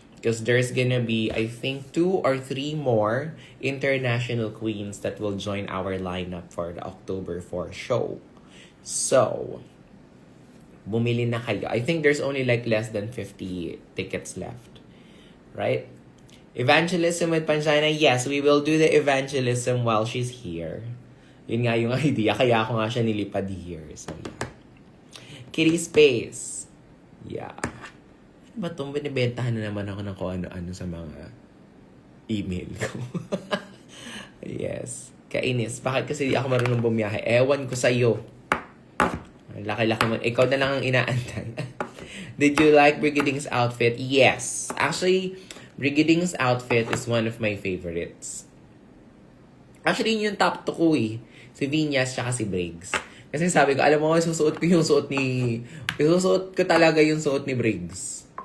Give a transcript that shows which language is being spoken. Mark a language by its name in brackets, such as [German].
[English] Because there's gonna be, I think, 2 or 3 more international queens that will join our lineup for the October 4 show. So, [Filipino] bumili na kayo. [English] I think there's only like less than 50 tickets left. Right? Evangelism with Pangina. Yes, we will do the evangelism while she's here. [Filipino] Yun nga yung idea. Kaya ako nga siya nilipad here. [English] So, yeah. [Filipino] Kitty Space. Yeah. Ba't itong binibentahan na naman ako ng kung ano-ano sa mga email ko? Yes. Kainis. Bakit kasi di ako marunong bumiyahe? Ewan ko sa'yo. Laki-laki mo. Ikaw na lang ang inaantay. [English] Did you like Brigading's outfit? Yes. Actually, Brigading's outfit is one of my favorites. [Filipino] Actually, yun yung top 2 ko eh. Si Vinyas tsaka si Briggs. Kasi sabi ko, alam mo, susuot ko yung suot ni... Susuot ko talaga yung suot ni Briggs.